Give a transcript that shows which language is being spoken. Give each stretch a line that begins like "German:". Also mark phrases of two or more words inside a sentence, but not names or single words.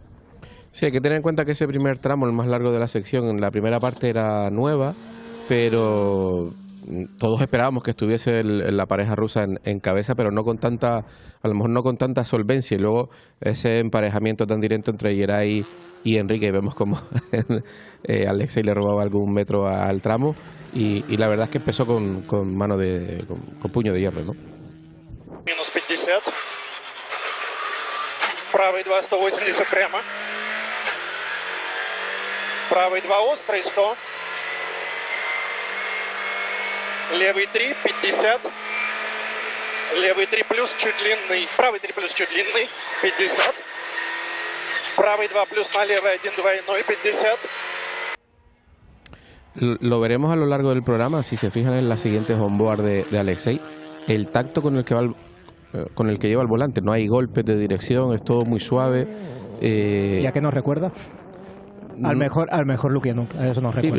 Spanish: Sí, hay que tener en cuenta que ese primer tramo, el más largo de la sección, en la primera parte era nueva, pero todos esperábamos que estuviese la pareja rusa en cabeza, pero no con tanta, a lo mejor no con tanta solvencia. Y luego ese emparejamiento tan directo entre Yerei y Enrique, y vemos como Alexei le robaba algún metro al tramo, y la verdad es que empezó con puño de hierro, ¿no?
Russian: Минус 50. Правый 2, 180 прямо. Правый 2, острый 100. Левый 3, 50. Левый 3 плюс чуть длинный. Правый 3 плюс чуть длинный, 50. Правый 2 плюс на левый 1 двойной, 50.
Spanish: Lo veremos a lo largo del programa, si se fijan en las siguientes onboard de Alexei, el tacto con el que lleva el volante, no hay golpes de dirección, es todo muy suave. ¿Y a qué nos recuerda? Al mejor Lukianuk, a eso nos recuerda.